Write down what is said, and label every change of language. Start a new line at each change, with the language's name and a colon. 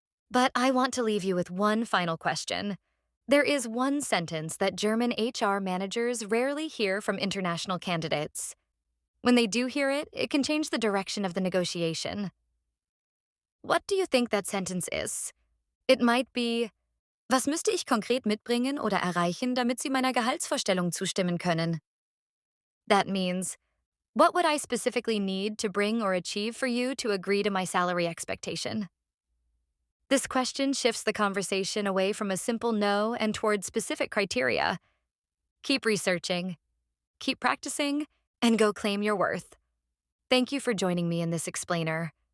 English: But I want to leave you with one final question. There is one sentence that German HR managers rarely hear from international candidates. When they do hear it, it can change the direction of the negotiation. What do you think that sentence is? It might be,
German: was müsste ich konkret mitbringen oder erreichen, damit Sie meiner Gehaltsvorstellung zustimmen können?
English: That means, what would I specifically need to bring or achieve for you to agree to my salary expectation? This question shifts the conversation away from a simple no and towards specific criteria. Keep researching, keep practicing, and go claim your worth. Thank you for joining me in this explainer.